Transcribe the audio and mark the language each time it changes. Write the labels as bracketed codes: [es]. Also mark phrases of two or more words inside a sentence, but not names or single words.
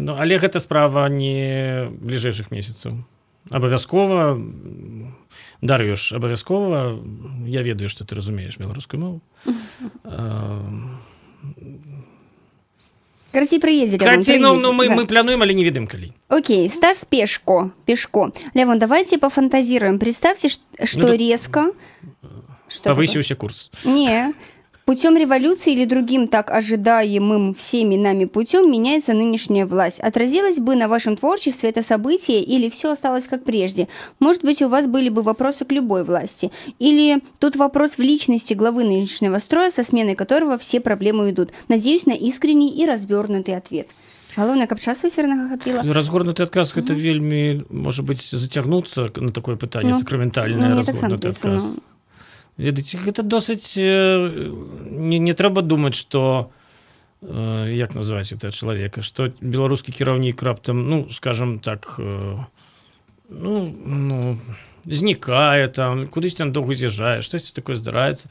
[be] Але гэта справа не бліжэйшых месяцаў. Абавязкова, Дар'юш, абавязкова, я ведаю, што ты разумееш беларускую мову. Карацей, прыедзе, Лявон, прыедзе. Ну, мы плануем, але не ведаем калі. Окей, Стас Пешко. Лявон, [ru] давайте пофантазируем. Представьте, что резко... Повысился курс. Не. Путем революции или другим так ожидаемым всеми нами путем меняется нынешняя власть. Отразилось бы на вашем творчестве это событие или все осталось как прежде? Может быть, у вас были бы вопросы к любой власти? Или тут вопрос в личности главы нынешнего строя, со сменой которого все проблемы идут? Надеюсь на искренний и развернутый ответ. [be] Галоўнае, каб часу эфірнага хапіла. Разгорнуты адказ, гэта вельмі, можа быць, зацягнуцца на такое пытанне, сакраментальнае разгорнуты адказ. Ведаеце, гэта досыць... Не трэба думаць, што... Як назваць гэта чалавека? Што беларускі кіраўнік раптам, ну, скажам так, знікае там, кудысь там доўга з'язджае, штосьці такое здараецца.